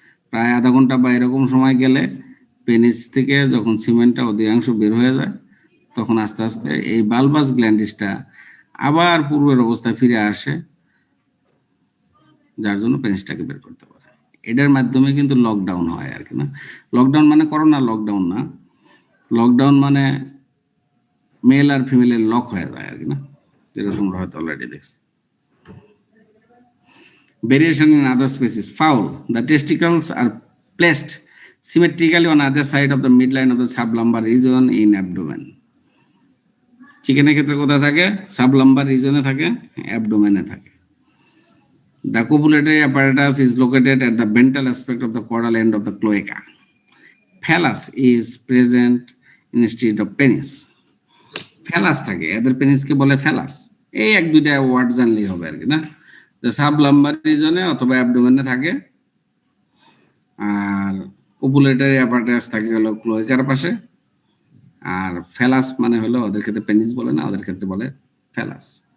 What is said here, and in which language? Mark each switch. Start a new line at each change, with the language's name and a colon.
Bangla: প্রায় আধা ঘন্টা বা এরকম সময় গেলে পেনিস থেকে যখন সিমেন্টটা অধিকাংশ বের হয়ে যায়, তখন আস্তে আস্তে এই বালবাস গ্ল্যান্ডিসটা আবার পূর্বের অবস্থায় ফিরে আসে, যার জন্য পেনিসটাকে বের করতে পারে। এটার মাধ্যমে কিন্তু লকডাউন হয় আর কি, না, লকডাউন মানে করোনা লকডাউন না, লকডাউন মানে মেল আর ফিমেলের লক হয়ে যায় আর কি, না, যেটা তোমরা হয়তো অলরেডি দেখছো।
English: Variation in other species. Fowl, the testicles are placed symmetrically on either side of the midline of the sublumbar region in abdomen.
Bangla: চিকেনের ক্ষেত্রে কোথায় থাকে? সাবলাম্বার রিজনে থাকে, অ্যাবডোমেনে থাকে।
English: The copulatory apparatus is located at the ventral aspect of the caudal end of the cloaca. Phallus is present instead of penis.
Bangla: Phallus থাকে, এদের পেনিসকে বলে phallus। এই 1-2টা ওয়ার্ড জানলেই হবে আর কি, না, যে সাবলাম্বার রিজনে অথবা অ্যাবডোমেনে থাকে, আর কপুলেটরি অ্যাপারেটাস থাকে হলো ক্লোয়াকার পাশে, আর ফ্যালাস মানে হলো ওদের ক্ষেত্রে পেনিস বলে না, ওদের ক্ষেত্রে বলে ফ্যালাস।